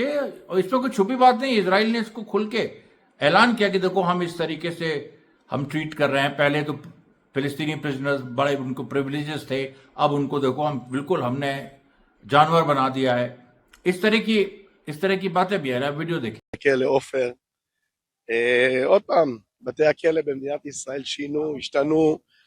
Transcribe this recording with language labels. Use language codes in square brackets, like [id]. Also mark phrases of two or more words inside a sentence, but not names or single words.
[hi] और इसमें कोई छुपी बात नहीं, इजराइल ने इसको खुल के ऐलान किया कि देखो हम इस तरीके से हम ट्रीट कर रहे हैं। पहले तो [en] Palestinian prisoners [hi] बड़े उनको प्रिविलेजेस थे, अब उनको देखो हम बिल्कुल हमने जानवर बना दिया है। इस तरह की बातें भी है। वीडियो देखिए। [he] הכלא עופר. עוד פעם, בתי הכלא במדינת ישראל שינו, השתנו.